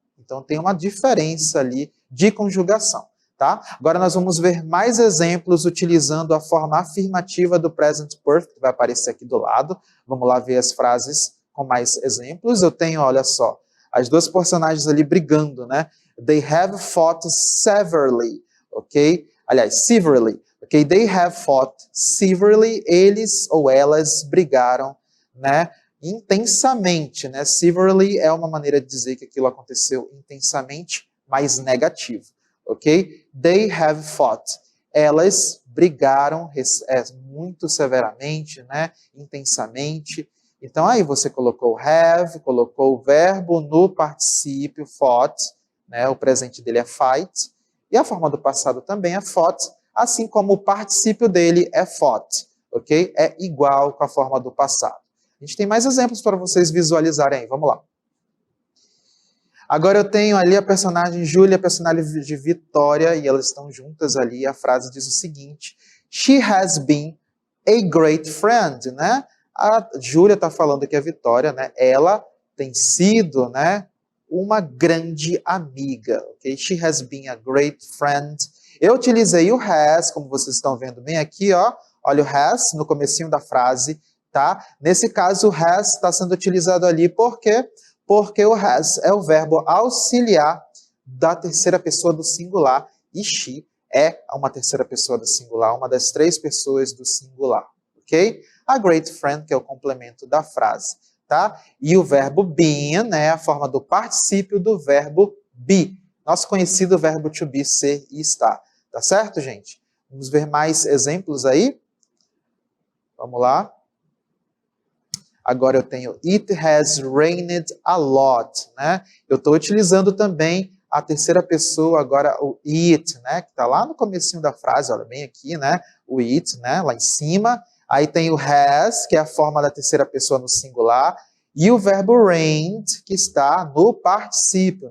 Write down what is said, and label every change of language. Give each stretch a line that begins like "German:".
Portuguese: Então tem uma diferença ali de conjugação, tá? Agora nós vamos ver mais exemplos utilizando a forma afirmativa do present perfect, que vai aparecer aqui do lado. Vamos lá ver as frases com mais exemplos. Eu tenho, olha só, as duas personagens ali brigando, né?
English: They have fought severely, ok? Aliás, severely, ok? They have fought severely.
Portuguese: Eles ou elas brigaram, né? Intensamente, né? Severely é uma maneira de dizer que aquilo aconteceu intensamente, mas negativo, ok?
English: They have fought.
Portuguese: Elas brigaram muito severamente, né? Intensamente. Então aí você colocou have, colocou o verbo no particípio fought, né? O presente dele é fight, e a forma do passado também é fought, assim como o particípio dele é fought, ok? É igual com a forma do passado. A gente tem mais exemplos para vocês visualizarem aí. Vamos lá. Agora eu tenho ali a personagem Júlia, a personagem de Vitória, e elas estão juntas ali. A frase diz o seguinte:
English: She has been a great friend,
Portuguese: né? A Júlia está falando que a Vitória, né? Ela tem sido, né? Uma grande amiga, ok?
English: She has been a great friend.
Portuguese: Eu utilizei o has, como vocês estão vendo bem aqui, ó. Olha o has no comecinho da frase. Tá? Nesse caso, o has está sendo utilizado ali por quê? Porque o has é o verbo auxiliar da terceira pessoa do singular e she é uma terceira pessoa do singular, uma das três pessoas do singular, ok? A great friend, que é o complemento da frase, tá? E o verbo been, né, a forma do particípio do verbo be, nosso conhecido verbo to be, ser e estar, tá certo, gente? Vamos ver mais exemplos aí? Vamos lá. Agora eu tenho
English: it has rained a lot, né?
Portuguese: Eu estou utilizando também a terceira pessoa, agora o it, né? Que está lá no comecinho da frase, olha bem aqui, né? O it, né? Lá em cima. Aí tem o has, que é a forma da terceira pessoa no singular. E o verbo rained, que está no particípio.